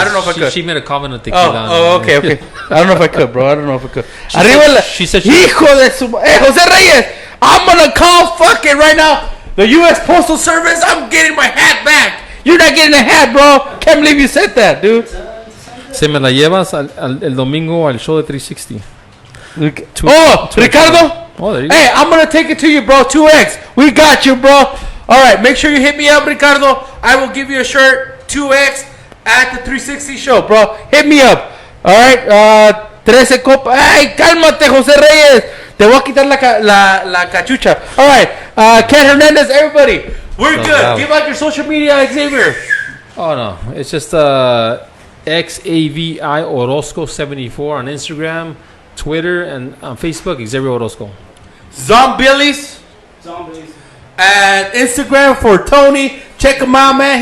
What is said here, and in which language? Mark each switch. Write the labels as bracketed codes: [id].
[en] I don't know if I could. she made a comment on tequila. Okay. I don't know if I could, bro. I don't know if I could. She said she- [es] Hijo de su... [en] Hey, Jose Reyes, I'm gonna call fucking right now the U.S. Postal Service. I'm getting my hat back. You're not getting a hat, bro. Can't believe you said that, dude. [es] Se me la llevas el domingo al show de 360. [en] Ricardo. Oh, there you go. Hey, I'm gonna take it to you, bro. 2X. We got you, bro. All right, make sure you hit me up, Ricardo. I will give you a shirt, 2X, at the 360 show, bro. Hit me up. All right, 13 copas. [es] Ay, cálmate, [en] José Reyes. [es] Te voy a quitar la cachucha. [en] All right, Cat Hernandez, everybody. We're So good. loud. Give out your social media, Xavier. Oh no, it's just XAVI Orozco 74 on Instagram, Twitter, and on Facebook. Xavier Orozco. Zombillies. Zombies. And Instagram for Tony. Check him out, man.